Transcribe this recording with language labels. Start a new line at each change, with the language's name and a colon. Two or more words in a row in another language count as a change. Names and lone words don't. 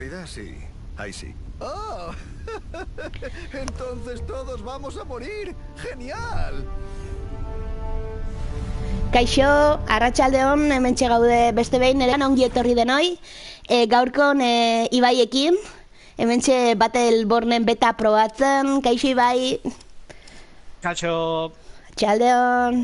Spanish: Sí, ahí sí. ¡Oh! Entonces todos vamos a morir. ¡Genial!
Basque: Kaixo, arratsaldeon, hementxe gaude beste behin, ere ongi etorri denoi. Gaurkon Ibaiekin, hementxe Battlebornen beta probatzen. Kaixo Ibai. Kaixo. Arratsaldeon.